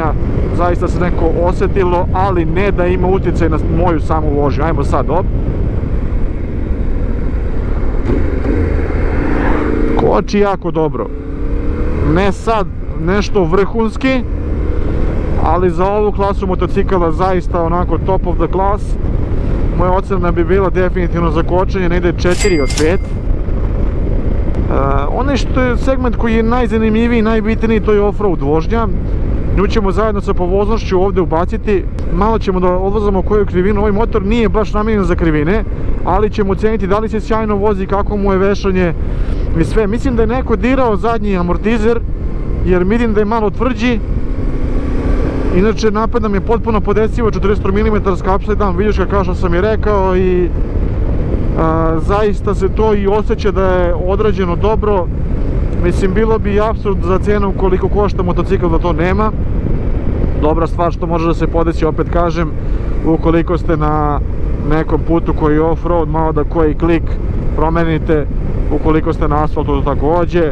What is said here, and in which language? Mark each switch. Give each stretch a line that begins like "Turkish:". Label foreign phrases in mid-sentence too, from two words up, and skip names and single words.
Serbian: Zaista se neko osetilo, ali ne da ima utjecaj na moju samu vožnju. Ajmo sad op. Koči jako dobro. Ne sad nešto vrhunski, ali za ovu klasu motocikala zaista onako
English: top of the class.
Serbian: Moja ocena bi bila definitivno za kočenje negde 4 od 5. Onaj što je segment koji je najzanimljiviji i najbitniji, to je off-road vožnja. Nju ćemo zajedno sa povoznošću ovde ubaciti. Malo ćemo da odvozamo koju krivinu. Ovaj motor nije baš namijenjen za krivine, ali ćemo oceniti da li se sjajno vozi, kako mu je vešanje i sve. Mislim da je neko dirao zadnji amortizer, jer vidim da je malo tvrđi. Inače, napad nam je potpuno podesivo, 40 mm
English: upside down
Serbian: viljuška kao što sam i rekao i zaista se to i osjeća da je odrađeno dobro. Mislim, bilo bi apsurd za cenu koliko košta motocikl da to nema. Dobra stvar što može da se podesi, opet kažem, ukoliko ste na nekom putu koji je off-road, malo da koji klik promenite, ukoliko ste na asfaltu takođe.